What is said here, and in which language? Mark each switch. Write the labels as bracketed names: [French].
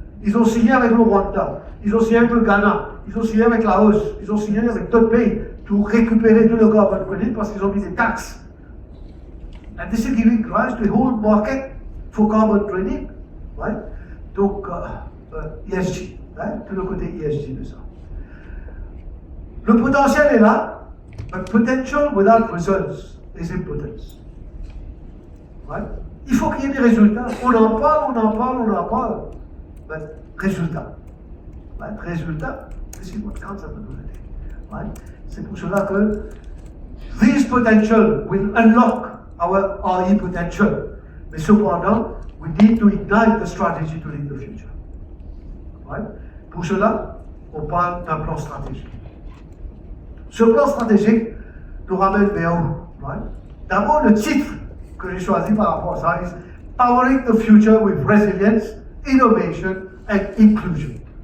[French] Ils ont signé avec le Rwanda, ils ont signé avec le Ghana, ils ont signé avec la Laos, ils ont signé avec d'autres pays pour récupérer tout le carbon credit parce qu'ils ont mis des taxes. [English] And this is giving rise to a whole market for carbon trading. Right? [French] Donc, ESG, [English] right? [French] Tout le côté ESG de ça. Le potentiel est là, [English] but potential without results is impotence. Right? [French] Il faut qu'il y ait des résultats. On en parle. Mais résultat. [English] Right? [French] Résultat, [English] this is what counts at the end of the day. Right? [French] C'est pour cela que [English] this potential will unlock our RE potential. [French] Mais cependant, [English] we need to ignite the strategy to lead the future. Right? [French] Pour cela, on parle d'un plan stratégique. Ce plan stratégique nous ramène vers où? [English] Right? [French] D'abord, le titre que j'ai choisi par rapport à ça est Powering the Future with Resilience, Innovation and Inclusion.